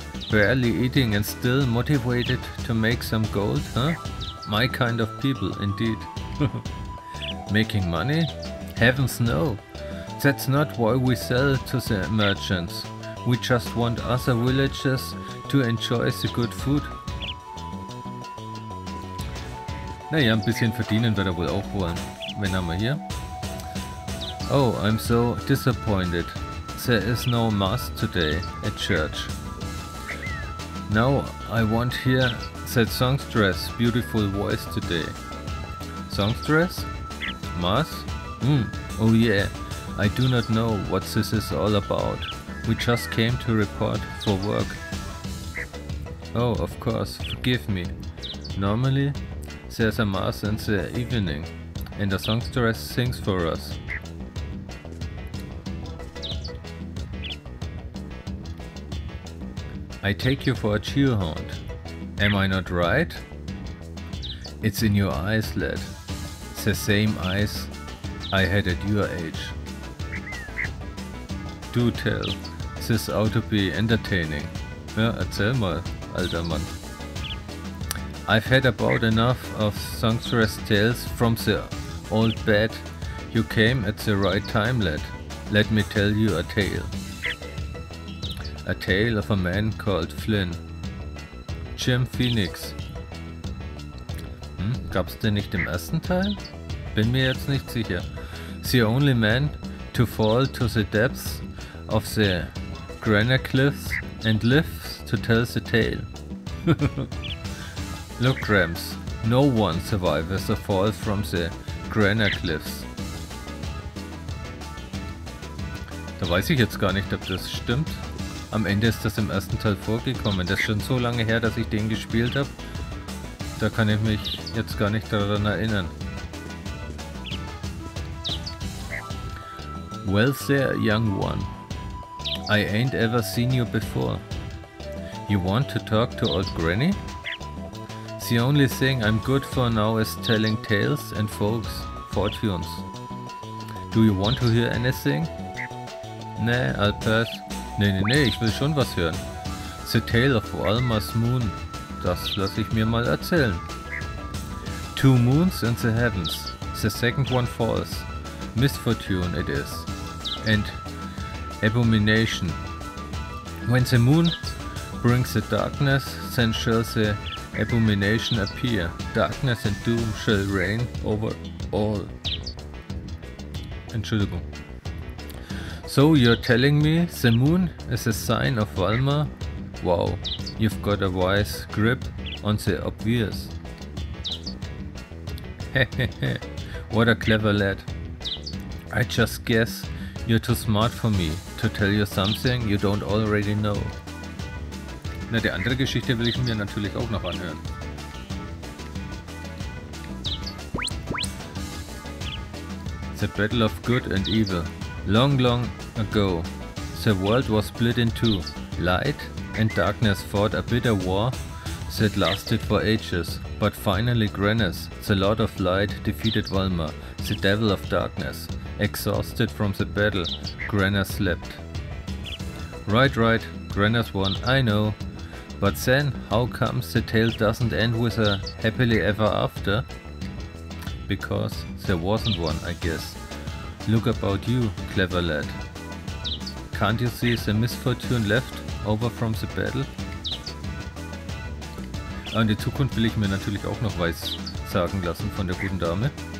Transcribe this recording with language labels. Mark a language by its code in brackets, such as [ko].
[en] Barely eating and still motivated to make some gold, huh? My kind of people, indeed. Making money? Heavens no! That's not why we sell to the merchants. We just want other villagers to enjoy the good food. [de] Naja, ein bisschen verdienen wird er wohl auch wollen. Wen haben wir hier? [en] Oh, I'm so disappointed. There is no mass today at church. Now I want hear that songstress beautiful voice today. Songstress? Mass? Oh yeah, I do not know what this is all about. We just came to report for work. Oh, of course, forgive me. Normally, there's a mass in the evening, and the songstress sings for us. I take you for a cheerhound. Am I not right? It's in your eyes, lad. The same eyes I had at your age. Do tell. This ought to be entertaining. [de] Ja, erzähl mal, alter Mann. [en] I've had about enough of songstress tales from the old bed. You came at the right time, lad. Let me tell you a tale. A tale of a man called Flynn. Jim Phoenix. [de] Gab's den nicht im ersten Teil? Bin mir jetzt nicht sicher. [en] The only man to fall to the depths of the Grandia cliffs and lives to tell the tale. Look, Rams, no one survives a fall from the Grandia cliffs. [de] Da weiß ich jetzt gar nicht, ob das stimmt. Am Ende ist das im ersten Teil vorgekommen. Das ist schon so lange her, dass ich den gespielt habe. Da kann ich mich jetzt gar nicht daran erinnern. [en] Well there, young one. I ain't ever seen you before. You want to talk to old granny? The only thing I'm good for now is telling tales and fortunes. Do you want to hear anything? Nee, I'll pass. [de] Nee, ich will schon was hören. [en] The Tale of Walmer's Moon. [de] Das lasse ich mir mal erzählen. [en] 2 moons in the heavens. The second one falls. Misfortune it is. And abomination. When the moon brings the darkness, then shall the abomination appear. Darkness and doom shall reign over all. [de] Entschuldigung. [en] So you're telling me the moon is a sign of Walmer? Wow, you've got a wise grip on the obvious. Hehehe, what a clever lad. I just guess you're too smart for me to tell you something you don't already know. [de] Na, die andere Geschichte will ich mir natürlich auch noch anhören. [en] The Battle of Good and Evil. Long, long ago, the world was split in two. Light and darkness fought a bitter war that lasted for ages, but finally Grannis, the Lord of Light, defeated Walmer, the Devil of Darkness. Exhausted from the battle, Grannis slept. Right, Grannis won, I know. But then, how comes the tale doesn't end with a happily ever after? Because there wasn't one, I guess. Look about you, clever lad. Can't you see the misfortune left over from the battle? [de] Und die Zukunft will ich mir natürlich auch noch weiß sagen lassen von der guten Dame.